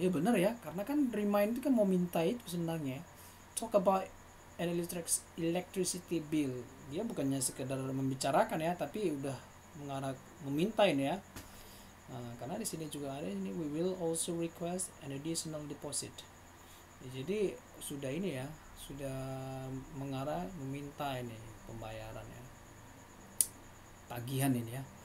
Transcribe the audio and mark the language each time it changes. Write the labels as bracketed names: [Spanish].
[Indonesian] Ya benar ya, karena kan remind itu kan mau minta itu sebenarnya. [English] Talk about an electricity bill. [Indonesian] Dia bukannya sekedar membicarakan ya, tapi udah mengarah meminta ini ya. Nah, karena di sini juga ada ini, [English] we will also request an additional deposit. [Indonesian] Ya, jadi sudah ini ya, sudah mengarah meminta ini pembayaran ya, tagihan ini ya.